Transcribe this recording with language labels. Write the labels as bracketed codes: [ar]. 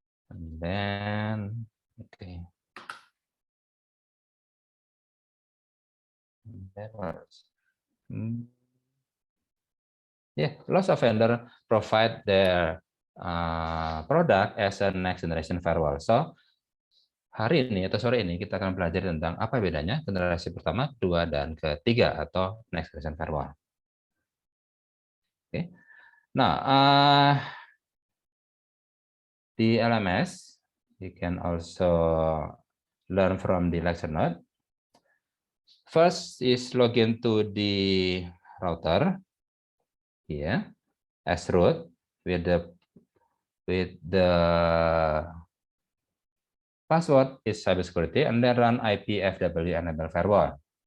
[en] And then, okay. And then what else? Yeah, lots of vendor provide their product as a next generation firewall. [id] So hari ini atau sore ini kita akan belajar tentang apa bedanya generasi pertama, kedua, dan ketiga atau next generation firewall. Oke. Nah, di [en] LMS you can also learn from the lecture note. First is login to the router here as root with the password is cybersecurity and then run IPFW enable firewall.